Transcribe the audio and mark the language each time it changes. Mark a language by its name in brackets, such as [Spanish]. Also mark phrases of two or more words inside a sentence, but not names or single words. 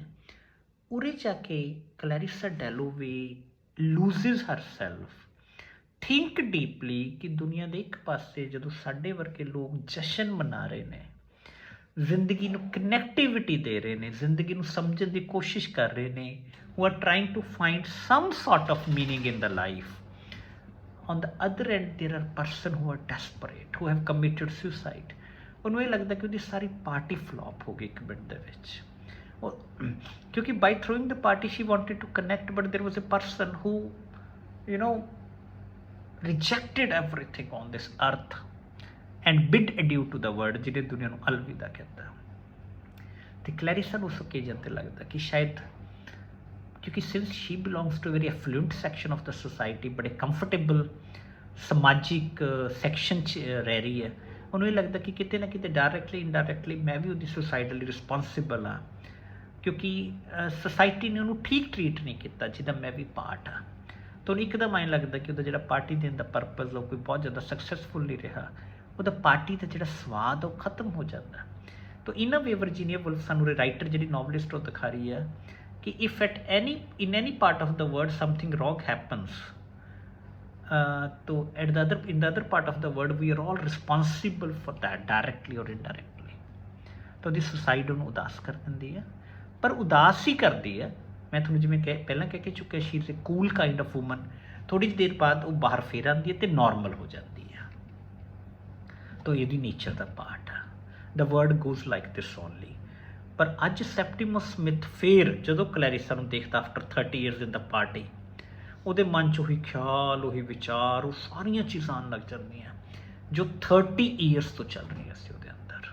[Punjabi] ਉਰੇ ਜਾ ਕੇ ਕਲੈਰਿਸਾ ਡੈਲੋਵੇ [English] loses her self, think deeply [Punjabi] ਕਿ ਦੁਨੀਆ ਦੇ ਇੱਕ ਪਾਸੇ ਜਦੋਂ ਸਾਡੇ ਵਰਗੇ ਲੋਕ ਜਸ਼ਨ ਮਨਾ ਰਹੇ ਨੇ, ਜ਼ਿੰਦਗੀ ਨੂੰ ਕਨੈਕਟੀਵਿਟੀ ਦੇ ਰਹੇ ਨੇ, ਜ਼ਿੰਦਗੀ ਨੂੰ ਸਮਝਣ ਦੀ ਕੋਸ਼ਿਸ਼ ਕਰ ਰਹੇ ਨੇ, [English] who are trying to find some sort of meaning in the life, on the other end there are person who are desperate, who have committed suicide। [Punjabi] ਉਹਨੂੰ ਇਹ ਲੱਗਦਾ ਕਿ ਉਹਦੀ ਸਾਰੀ ਪਾਰਟੀ ਫਲੋਪ ਹੋ ਗਈ ਇੱਕ ਮਿੰਟ ਦੇ ਵਿੱਚ। [English] ਕਿਉਂਕਿ by throwing the party she wanted to connect, but there was a person who rejected everything on this earth and bid adieu to the world, [Punjabi] ਜਿਹਨੇ ਦੁਨੀਆ ਨੂੰ ਅਲਵਿਦਾ ਕਹਿੰਦਾ। ਤੇ ਕਲੈਰਿਸਾ ਨੂੰ ਉਸ ਓਕੇਜਨ 'ਤੇ ਲੱਗਦਾ ਕਿ ਸ਼ਾਇਦ ਕਿਉਂਕਿ [English] since she belongs to very affluent section of the society, [Punjabi] ਬੜੇ ਕੰਫਰਟੇਬਲ ਸਮਾਜਿਕ ਸੈਕਸ਼ਨ 'ਚ ਰਹਿ ਰਹੀ ਹੈ, ਉਹਨੂੰ ਇਹ ਲੱਗਦਾ ਕਿ ਕਿਤੇ ਨਾ ਕਿਤੇ [English] directly indirectly [Punjabi] ਮੈਂ ਵੀ ਉਹਦੀ ਸੁਸਾਈਡ ਲਈ ਰਿਸਪੋਂਸੀਬਲ ਹਾਂ, ਕਿਉਂਕਿ ਸੁਸਾਇਟੀ ਨੇ ਉਹਨੂੰ ਠੀਕ ਟਰੀਟ ਨਹੀਂ ਕੀਤਾ ਜਿਹਦਾ ਮੈਂ ਵੀ ਪਾਰਟ ਹਾਂ। ਤਾਂ ਉਹਨੂੰ ਇੱਕਦਮ ਐਂ ਲੱਗਦਾ ਕਿ ਉਹਦਾ ਜਿਹੜਾ ਪਾਰਟੀ ਦੇਣ ਦਾ ਪਰਪਜ਼ ਉਹ ਕੋਈ ਬਹੁਤ ਜ਼ਿਆਦਾ ਸਕਸੈਸਫੁਲ ਨਹੀਂ ਰਿਹਾ, ਉਹਦਾ ਪਾਰਟੀ ਦਾ ਜਿਹੜਾ ਸਵਾਦ ਉਹ ਖਤਮ ਹੋ ਜਾਂਦਾ। [English] ਤਾਂ in way ਵਰਜੀਨੀਆ ਵੁਲਫ [Punjabi] ਸਾਨੂੰ ਰਾਈਟਰ ਜਿਹੜੀ ਨੋਵਲਿਸਟ ਉਹ ਦਿਖਾ ਰਹੀ ਹੈ ਕਿ [English] if at in any part of the world something wrong happens, so in the other part of the world we are all responsible for that directly or indirectly। [Punjabi] ਤਾਂ ਉਹਦੀ ਸੁਸਾਈਡ ਉਹਨੂੰ ਉਦਾਸ ਕਰ ਦਿੰਦੀ ਹੈ, ਪਰ ਉਦਾਸ ਹੀ ਕਰਦੀ ਹੈ। ਮੈਂ ਤੁਹਾਨੂੰ ਜਿਵੇਂ ਪਹਿਲਾਂ ਕਹਿ ਕੇ ਚੁੱਕਿਆ, [English] she is a cool kind of woman. [Punjabi] ਥੋੜ੍ਹੀ ਜਿਹੀ ਦੇਰ ਬਾਅਦ ਉਹ ਬਾਹਰ ਫੇਰ ਆਉਂਦੀ ਹੈ ਅਤੇ ਨੋਰਮਲ ਹੋ ਜਾਂਦੀ ਹੈ। ਤਾਂ ਇਹਦੀ ਨੇਚਰ ਦਾ ਪਾਰਟ ਆ। [English] the word goes like this only. [Punjabi] ਪਰ ਅੱਜ ਸੈਪਟਿਮਸ ਸਮਿਥ ਫੇਰ ਜਦੋਂ ਕਲੈਰਿਸਾ ਨੂੰ ਦੇਖਦਾ [English] after 30 years in the party, [Punjabi] ਉਹਦੇ ਮਨ 'ਚ ਉਹੀ ਖਿਆਲ, ਉਹੀ ਵਿਚਾਰ, ਉਹ ਸਾਰੀਆਂ ਚੀਜ਼ਾਂ ਆਉਣ ਲੱਗ ਜਾਂਦੀਆਂ ਜੋ 30 years ਤੋਂ ਚੱਲ ਰਹੀਆਂ ਸੀ ਉਹਦੇ ਅੰਦਰ।